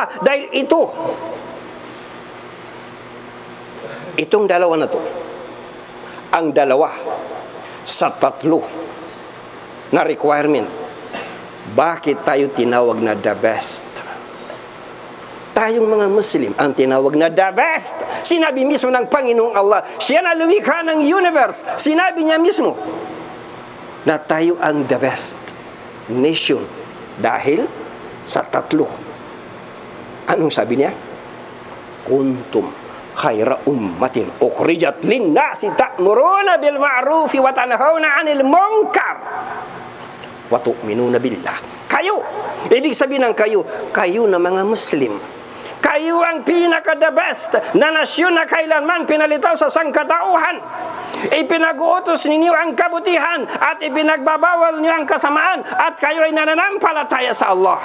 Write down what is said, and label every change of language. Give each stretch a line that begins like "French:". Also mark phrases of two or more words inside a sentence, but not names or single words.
Filipino: Dahil itong dalawa na to, ang dalawa sa tatlo na requirement, bakit tayo tinawag na
English: the best?
Filipino: tayong mga Muslim ang tinawag na
English: the best.
Filipino: Sinabi mismo ng Panginoong Allah, siya na lumikha ng universe. Sinabi niya mismo na tayo ang
English: the best nation
Filipino: dahil sa tatlo. Anong sabi niya?
Arabic: كنتم خير أمة أخرجت للناس تأمرون بالمعروف وتنهون عن المنكر وتؤمنون بالله.
Filipino: Kayo, ibig sabihin ng kayo na mga Muslim. Kayo ang pinaka-
English: the best
Filipino: na nasyon na kailanman pinalitaw sa sangkatauhan. Ipinag-uutos ninyo ang kabutihan at ipinagbabawal niyo ang kasamaan at kayo ay nananampalataya sa Allah.